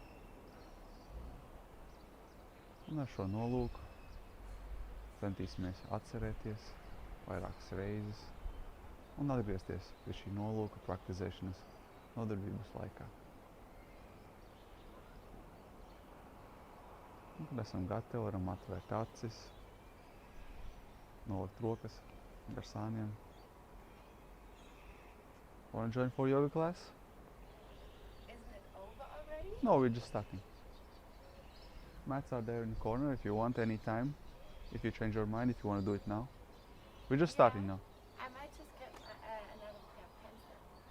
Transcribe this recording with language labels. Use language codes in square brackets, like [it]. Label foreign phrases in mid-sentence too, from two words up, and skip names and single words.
[lv] Un ar šo nolūku centīsimies atcerēties vairākas reizes un atgriezties pie šī nolūka praktizēšanas nodarbības laikā. Un, kad esam gatavi, varam atvērt acis, nolikt rokas gar sāniem. [en] Want to join for yoga class? Isn't it over already? No, we're just starting. Mats are there in the corner if you want any time. If you change your mind, if you want to do it now. We're just starting now. I might just get another pair of pants then.